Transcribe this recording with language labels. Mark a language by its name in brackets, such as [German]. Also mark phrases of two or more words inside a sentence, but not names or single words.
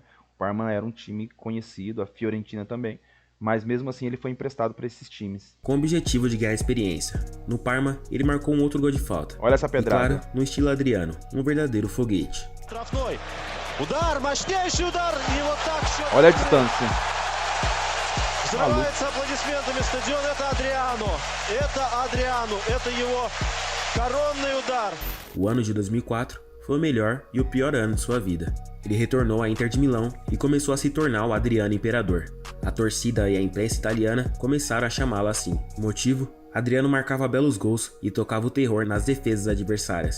[Portuguese] O Parma era um time conhecido, a Fiorentina também, mas mesmo assim ele foi emprestado para esses times. Com o objetivo de ganhar experiência. No Parma, ele marcou um outro gol de falta. Olha essa pedrada. E claro, no estilo Adriano, um verdadeiro foguete. Olha a distância. [Russian] Взрывается аплодисментами стадион. Это Адриано, это его коронный удар. [Portuguese] O ano de 2004 foi o melhor e o pior ano de sua vida. Ele retornou à Inter de Milão e começou a se tornar o Adriano Imperador. A torcida e a imprensa italiana começaram a chamá-lo assim. O motivo? Adriano marcava belos gols e tocava o terror nas defesas adversárias.